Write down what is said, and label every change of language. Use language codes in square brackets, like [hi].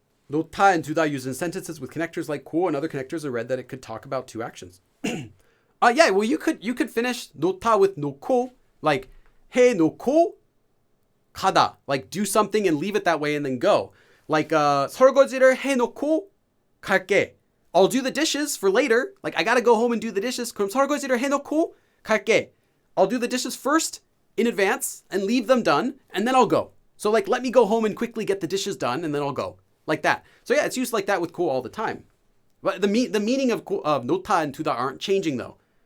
[en] 노타 and 두다 used in sentences with connectors like 고 and other connectors. I read that it could talk about two actions. Yeah, well you could finish 노타 with 놓고, like [ko] 해 놓고 가다, [en] like do something and leave it that way and then go. [ko] Like 설거지를 해 놓고 갈게. [en] I'll do the dishes for later. Like I gotta go home and do the dishes. [ko] 그럼 설거지를 해놓고 갈게. [en] I'll do the dishes first in advance and leave them done, and then I'll go. So like let me go home and quickly get the dishes done, and then I'll go. Like that. So yeah, it's used like that with 고 all the time. But the meaning of 노타 and 두다 aren't changing though.